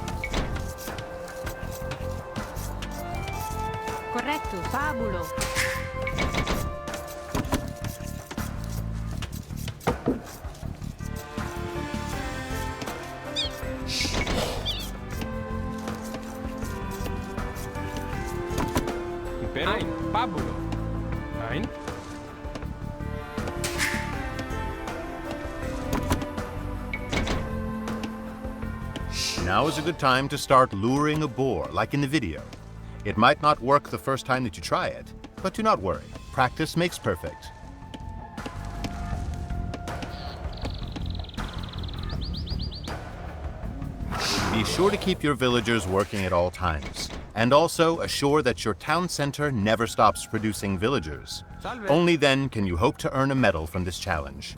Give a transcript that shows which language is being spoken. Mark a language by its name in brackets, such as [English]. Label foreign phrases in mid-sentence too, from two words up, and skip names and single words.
[English] Corretto, fabulo. Impero. Ein. Pabulo. Ein. Now is a good time to start luring a boar, like in the video. It might not work the first time that you try it, but do not worry. Practice makes perfect. Be sure to keep your villagers working at all times, and also assure that your town center never stops producing villagers. Salve. Only then can you hope to earn a medal from this challenge.